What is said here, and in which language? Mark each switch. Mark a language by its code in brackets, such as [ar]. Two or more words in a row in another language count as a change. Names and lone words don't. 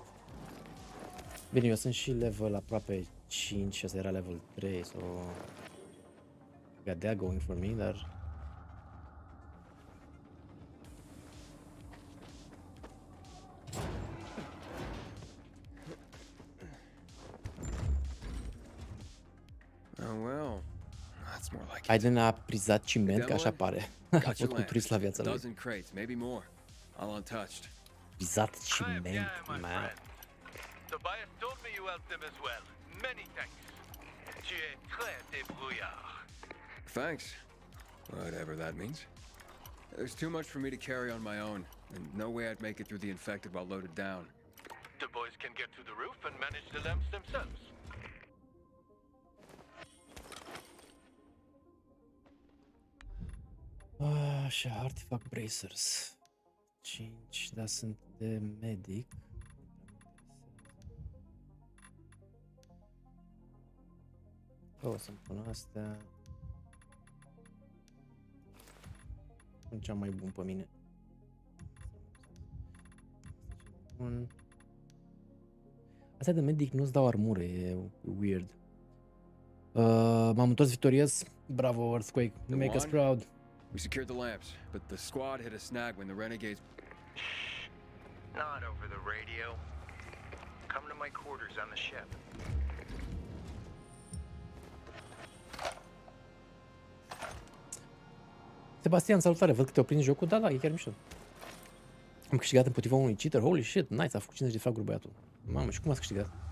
[ro] Bine, eu sunt și level aproape 5 și ăsta era level 3, so... [en] Got that going for me, dar... Oh well, that's more like it. [ro] Aiden a prizat ciment, că așa pare. A fost culturist la viața lui. [en] Dozen crates, maybe more. All untouched. Prizat ciment, man. Tobias told me you helped him as well. Many thanks. [fr] Tu es très débrouillard. [en] Thanks. Whatever that means. There's too much for me to carry on my own, and no way I'd make it through the infected while loaded down. The boys can get to the roof and manage the lamps themselves. Așa, artifact bracers. [ro] 5, dar sunt de medic. O să-mi pun astea. Pun cea mai bun pe mine. Astea de medic nu-ți dau armură, e weird. M-am întors victorios. Bravo, [en] Earthquake. Make us proud. We secured the lamps, but the squad hit a snag when the renegades... Shh. Not over the radio. Come to my quarters on the ship. [ro] Sebastian, salutare, văd că te-au prins jocul. Da, da, e chiar mișto. Am câștigat împotriva unui cheater. [en] Holy shit, nice, [ro] a făcut 50 de fraguri băiatul. Mamă, și cum ați câștigat?